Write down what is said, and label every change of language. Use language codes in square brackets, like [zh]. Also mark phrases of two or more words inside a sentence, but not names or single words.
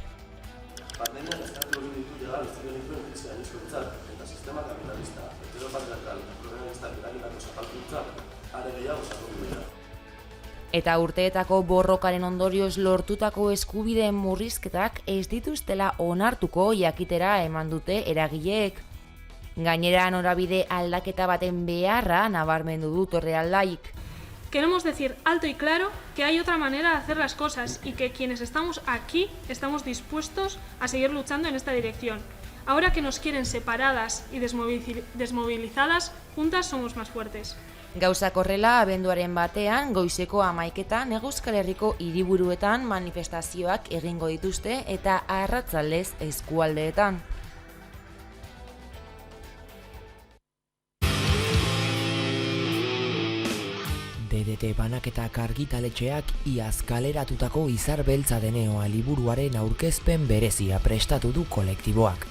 [eu] Pandemiak azkartu egin ditu legal izan krisia aniskontzak eta sistema kapitalista, heteropatriarkal, kolonialistak eragindako zapalkuntzak are gehiago sakondu dira. Eta urteetako borrokaren ondorioz lortutako eskubideen murrizketak ez dituztela onartuko jakitera eman dute eragileek. Gainera norabide aldaketa baten beharra nabarmendu du Torrealdaik. [es] Queremos decir alto y claro que hay otra manera de hacer las cosas y que quienes estamos aquí estamos dispuestos a seguir luchando en esta dirección. Ahora que nos quieren separadas y desmovilizadas, juntas somos más fuertes. [eu] Gauzak horrela, abenduaren batean, goizeko 11etan Hego Euskal Herriko hiriburuetan manifestazioak egingo dituzte eta arratsaldez eskualdeetan. DDT banaketak argitaletxeak iaz kaleratutako Izar Beltza Deneoa liburuaren aurkezpen berezia prestatu du kolektiboak.